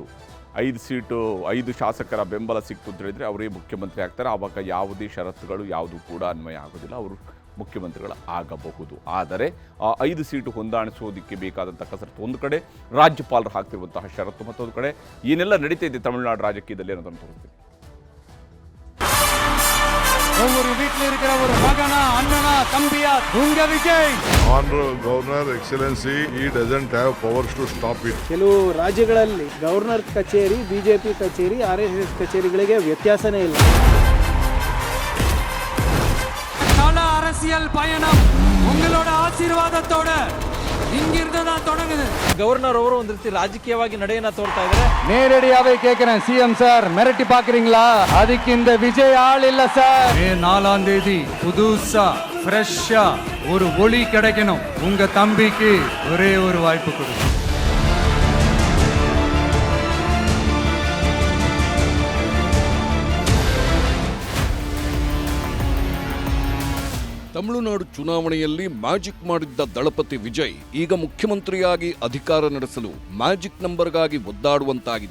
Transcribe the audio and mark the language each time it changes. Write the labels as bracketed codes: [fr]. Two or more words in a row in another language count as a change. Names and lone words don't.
[kn] 5 ಶಾಸಕರ ಬೆಂಬಲ ಸಿಕ್ತು ಅಂತ ಹೇಳಿದರೆ ಅವರೇ ಮುಖ್ಯಮಂತ್ರಿ ಆಗ್ತಾರೆ. ಆವಾಗ ಯಾವುದೇ ಷರತ್ತುಗಳು ಯಾವುದು ಕೂಡ ಅನ್ವಯ ಆಗೋದಿಲ್ಲ. ಅವರು ಮುಖ್ಯಮಂತ್ರಿಗಳು ಆಗಬಹುದು. ಆದರೆ ಆ 5 ಸೀಟು ಹೊಂದಾಣಿಸೋದಕ್ಕೆ ಬೇಕಾದಂಥ ಕಸರತ್ತು ಒಂದು ಕಡೆ, ರಾಜ್ಯಪಾಲರು ಹಾಕ್ತಿರುವಂತಹ ಷರತ್ತು ಮತ್ತೊಂದು ಕಡೆ, ಏನೆಲ್ಲ ನಡೀತಾ ಇದೆ ತಮಿಳುನಾಡು ರಾಜಕೀಯದಲ್ಲಿ ಅನ್ನೋದನ್ನು ತೋರಿಸ್ತೀವಿ. [ta] ஒவ்வொரு வீட்டில் இருக்கிற ஒரு மகனா அண்ணனா தம்பியா உங்க விஜய். [en] Honorable Governor Excellency, he doesn't have powers to stop it. [kn] ಕೆಲವು ರಾಜ್ಯಗಳಲ್ಲಿ ಗವರ್ನರ್ ಕಚೇರಿ, ಬಿಜೆಪಿ ಕಚೇರಿ, RSS கச்சேரிಗಳಿಗೆ ವ್ಯತ್ಯಾಸನೇ ಇಲ್ಲ. [ta] கால அரசியல் பயணம் உங்களோட ஆசீர்வாதத்தோட இங்கிருந்து தான் தொடங்குது. [kn] ಗವರ್ನರ್ ಅವರು ಒಂದು ರೀತಿ ರಾಜಕೀಯವಾಗಿ ನಡೆಯನ್ನ ತೋರ್ತಾ ಇದ್ದಾರೆ. [ta] நேரடியாவே கேக்குறேன் சிஎம் சார், மிரட்டி பாக்குறீங்களா? அதுக்கு இந்த விஜய் ஆள் இல்ல சார். மே 4ஆம் தேதி புதுசா ஃப்ரெஷ்ஷா ஒரு ஒளி கிடைக்கணும். உங்க தம்பிக்கு ஒரே ஒரு வாய்ப்பு கொடுங்க. [kn] ತಮಿಳುನಾಡು ಚುನಾವಣೆಯಲ್ಲಿ ಮ್ಯಾಜಿಕ್ ಮಾಡಿದ್ದ ದಳಪತಿ ವಿಜಯ್ ಈಗ ಮುಖ್ಯಮಂತ್ರಿಯಾಗಿ ಅಧಿಕಾರ ನಡೆಸಲು ಮ್ಯಾಜಿಕ್ ನಂಬರ್ಗಾಗಿ ಒದ್ದಾಡುವಂತಾಗಿದೆ.